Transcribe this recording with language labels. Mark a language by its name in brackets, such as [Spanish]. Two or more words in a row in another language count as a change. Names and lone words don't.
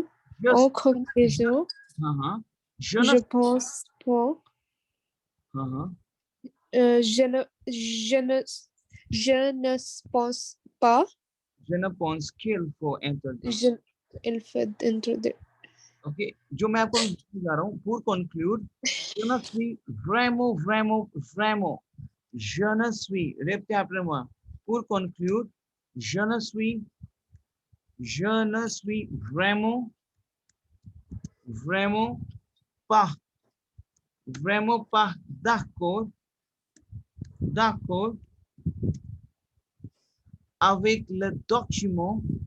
[French] je, en conclusion, je ne, je pense pas, uh-huh. Je ne pense pas. Je ne pense qu'il faut interdire. Il faut interdire. [Hindi] Okay. जो मैं आपको जा रहा हूँ. [French] Pour conclure, je ne suis vraiment. Je ne suis. Répétez après moi. Pour conclure, je ne suis vraiment pas d'accord avec le document